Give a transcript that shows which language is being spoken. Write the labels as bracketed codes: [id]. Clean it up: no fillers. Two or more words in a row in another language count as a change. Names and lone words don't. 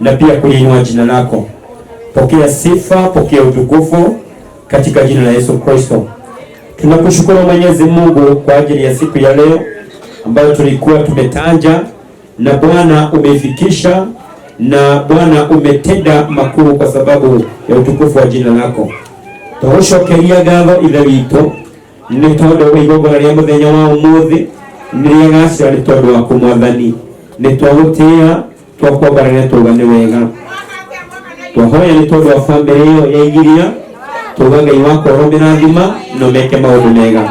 [sw] na pia kuliinua jina lako. Pokea sifa, pokea utukufu katika jina la Yesu Kristo. Tunakushukuru Mwenyezi Mungu kwa ajili ya siku ya leo ambayo tulikuwa tumetanja, na Bwana umeifikisha, na Bwana umetenda makuu kwa sababu ya utukufu wa jina lako. [ki] Tugushokeria ngatho ithe witũ nĩ tondũ wa igongona rĩa mũthenya wa ũmũthĩ nĩrĩagacĩra nĩ tondũ waku Mwathani. Nĩ twagũtĩĩa, twakwambarania tuga nĩ wega. Twahoya nĩ tondũ wa bamĩrĩ ĩyo ya Igiria, tuga Ngai wakwa ũromĩrathima na ũmeke maũndũ mega.